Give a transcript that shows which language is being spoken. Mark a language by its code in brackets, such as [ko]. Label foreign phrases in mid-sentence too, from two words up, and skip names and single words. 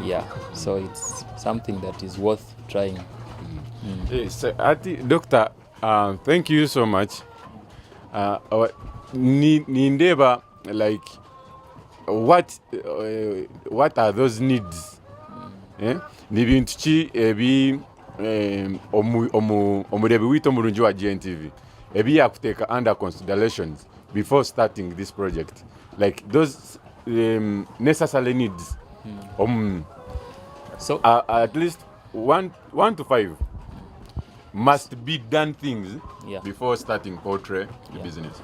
[en] Yeah, so it's something that is worth trying. Yes, Doctor, thank you so much. Nindeba, like, what are those needs? [nyn] Nibintu ki ebi omurebi wito mulungi wa GNTV ebi yakuteka [en] under considerations before starting this project, like those necessary needs. So At least one to five must be done things before starting poultry business.